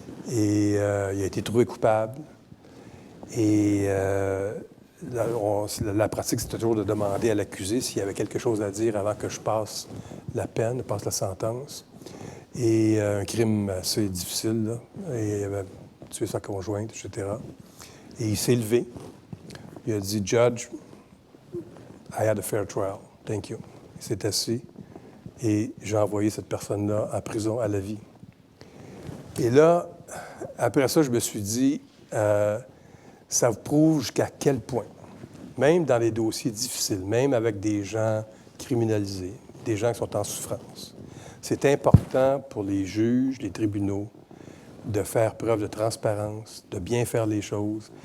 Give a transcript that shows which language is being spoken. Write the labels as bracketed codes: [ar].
[fr] Et il a été trouvé coupable. Et la pratique, c'était toujours de demander à l'accusé s'il y avait quelque chose à dire avant que je passe la peine, passe la sentence. Et un crime assez difficile, là. Et il avait tué sa conjointe, etc. Et il s'est levé. Il a dit [en] « Judge, I had a fair trial. Thank you. [fr] » Il s'est assis et j'ai envoyé cette personne-là en prison à la vie. Et là, après ça, je me suis dit, ça vous prouve jusqu'à quel point, même dans les dossiers difficiles, même avec des gens criminalisés, des gens qui sont en souffrance, c'est important pour les juges, les tribunaux, de faire preuve de transparence, de bien faire les choses.